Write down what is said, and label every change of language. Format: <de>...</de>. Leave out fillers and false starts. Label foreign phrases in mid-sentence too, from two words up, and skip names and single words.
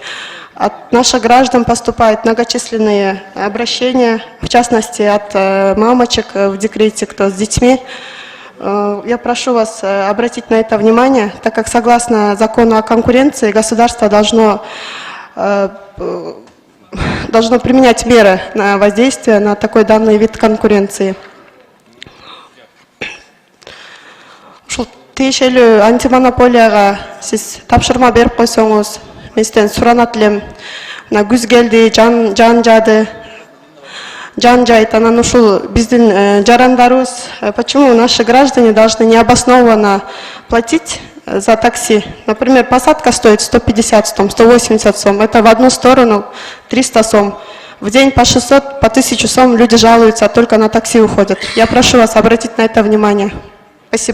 <ru>От наших граждан поступают многочисленные обращения, в частности от мамочек в декрете, кто с детьми. Я прошу вас обратить на это внимание, так как согласно закону о конкуренции государство должно применять меры на воздействие на такой данный вид конкуренции.</ru> <ky>Тиешелүү антимонополияга сиз тапшырма берип койсоңуз, мен сизден суранат элем. Мына күз келди, жан жайт, анан ушул биздин жарандарыбыз,</ky> <ru>почему наши граждане должны необоснованно платить за такси? Например, посадка стоит 150 сом, 180 сом, это в одну сторону 300 сом. В день по 600, по 1000 сом люди жалуются, только на такси уходят. Я прошу вас обратить на это внимание.</ru>